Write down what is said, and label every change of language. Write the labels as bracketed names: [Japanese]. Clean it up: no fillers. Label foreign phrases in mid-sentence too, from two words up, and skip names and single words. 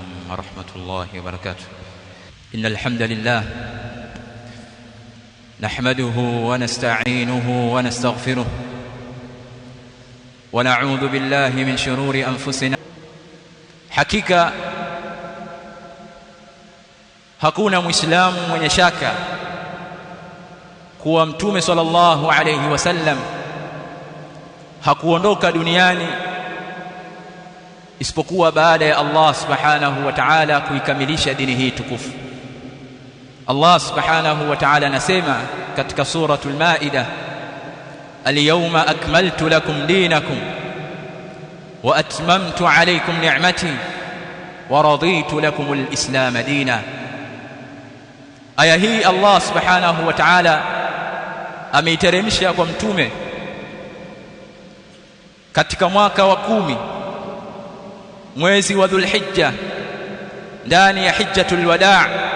[Arabic] ورحمة الله وبركاته. إن الحمد لله نحمده ونستعينه ونستغفره ونعوذ بالله من شرور أنفسنا. [Swahili] Hakika hakuna muislamu mwenye shaka kuwa Mtume [Arabic] صلى الله عليه وسلم [Swahili] hakuondoka duniani isipokuwa baada ya [Arabic] الله سبحانه وتعالى [Swahili] kuikamilisha dini hii tukufu. [Arabic] الله سبحانه وتعالى [Swahili] anasema katika suratul Maida, [Arabic] اليوم أكملت لكم دينكم وأتممت عليكم نعمتي ورضيت لكم الإسلام دينا. [Swahili] Aya hii [Arabic] الله سبحانه وتعالى [Swahili] ameiteremsha kwa mtume katika mwaka wa 10 mwezi wa Dhulhijja, ndani ya hijjatul wadaa.